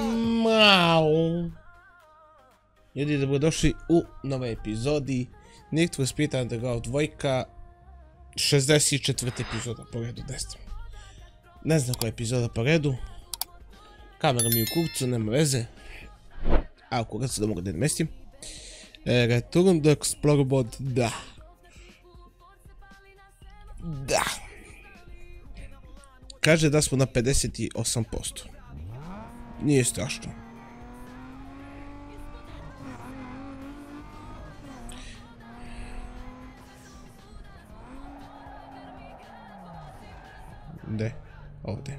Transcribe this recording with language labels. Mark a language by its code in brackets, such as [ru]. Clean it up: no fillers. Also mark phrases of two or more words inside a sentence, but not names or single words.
[sr] Mau. Ljudi, dobrodošli u nove epizodi Need for Speed Underground 2, 64. epizoda po redu, ne znam koja epizoda po redu. Kamera mi je u kurcu, nema veze. A u kurac da mogu da namestim. [en] Return to Explorer mod, [sr] da. Da. Kaže da smo na 58%. Nije strašno. Gde? Ovdje.